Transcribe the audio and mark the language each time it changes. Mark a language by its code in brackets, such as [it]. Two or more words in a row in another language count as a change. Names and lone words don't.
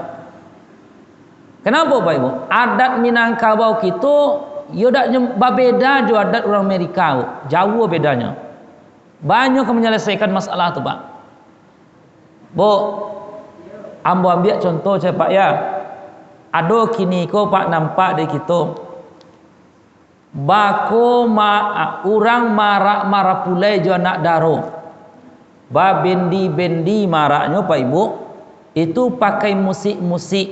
[id] Kenapa, Pak Ibu? [min] Adat Minangkabau kita yo dak berbeda jo adat orang Amerika, jauh bedanya. Banyak menyelesaikan masalah tu, Pak. Bu, ambo ambil contoh saya, Pak, ya. Ado kini ko Pak nampak di kita. Bako orang marak pulai jo anak daro. Ba bendi maraknya, Pak Ibu, itu pakai musik-musik.